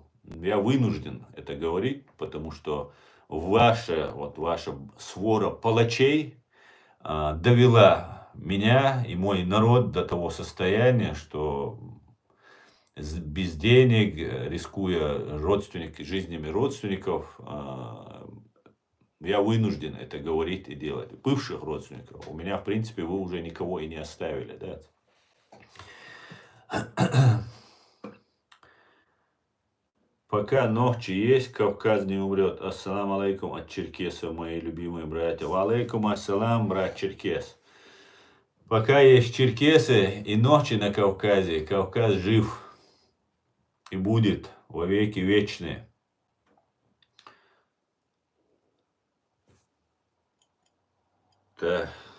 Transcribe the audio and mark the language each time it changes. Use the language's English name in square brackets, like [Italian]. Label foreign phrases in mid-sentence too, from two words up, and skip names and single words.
[Russian] Я вынужден это говорить, потому что ваша свора палачей довела меня и мой народ до того состояния, что без денег, рискуя жизнями родственников, я вынужден это говорить и делать. Бывших родственников. У меня, в принципе, вы уже никого и не оставили, да? Пока ночи есть, Кавказ не умрет. [Arabic] السلام عليكم [Russian] от черкесов, мои любимые братья. [Arabic] وعليكم السلام, [Russian] брат черкес. Пока есть черкесы и ночи на Кавказе, Кавказ жив и будет во веки вечные. Да.